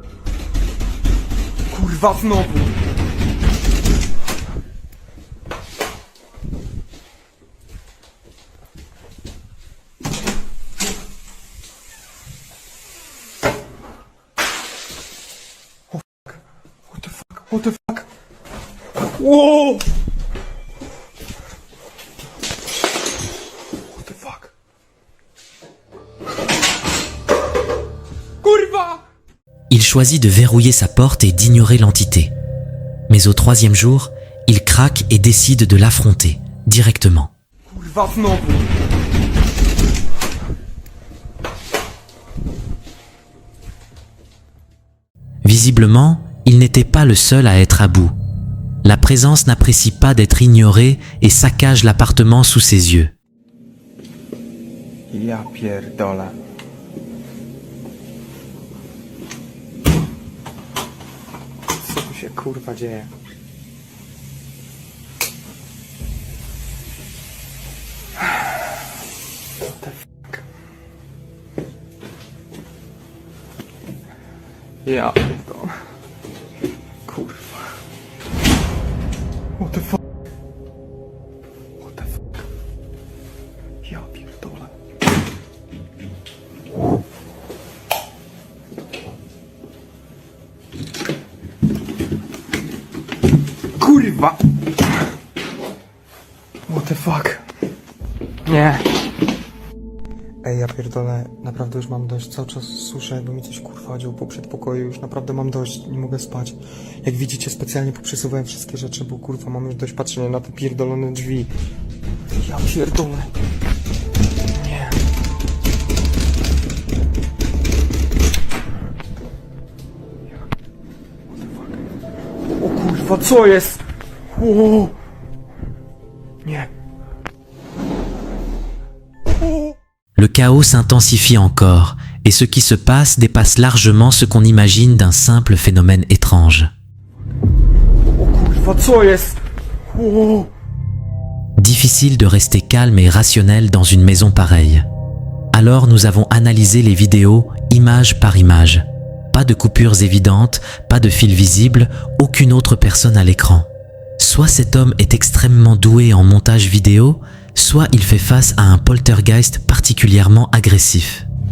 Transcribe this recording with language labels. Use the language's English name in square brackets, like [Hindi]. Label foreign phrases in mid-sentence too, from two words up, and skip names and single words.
[Polish] Kurwa znowu! [English] Oh fuck! What the fuck? What the fuck? Whoa! What the fuck? [Polish] Kurwa! [French] Il choisit de verrouiller sa porte et d'ignorer l'entité. Mais au troisième jour, il craque et décide de l'affronter, directement. [Polish] Kurwa znowu! [French] Visiblement, il n'était pas le seul à être à bout. La présence n'apprécie pas d'être ignorée et saccage l'appartement sous ses yeux. [Polish] Ja pierdolę. Co tu się kurwa dzieje? [English] What the fuck? [Polish] Ja pierdolę. Kurwa. [English] What the fuck? What the fuck? [Polish] Ja pierdolę. Kurwa! [English] What the fuck? [Polish] Nie. Ej, ja pierdolę, naprawdę już mam dość. Cały czas słyszę, jakby mi coś kurwa chodziło po przedpokoju. Już naprawdę mam dość, nie mogę spać. Jak widzicie, specjalnie poprzesuwałem wszystkie rzeczy, bo kurwa mam już dość patrzenia na te pierdolone drzwi. Ja pierdolę. Nie. O kurwa, co jest? Wow. Nie. [French] Le chaos s'intensifie encore et ce qui se passe dépasse largement ce qu'on imagine d'un simple phénomène étrange. [Polish] O kurwa, co jest? Wow. [French] Difficile de rester calme et rationnel dans une maison pareille. Alors nous avons analysé les vidéos image par image. Pas de coupures évidentes, pas de fil visible, aucune autre personne à l'écran. Soit cet homme est extrêmement doué en montage vidéo, soit il fait face à un poltergeist particulièrement agressif.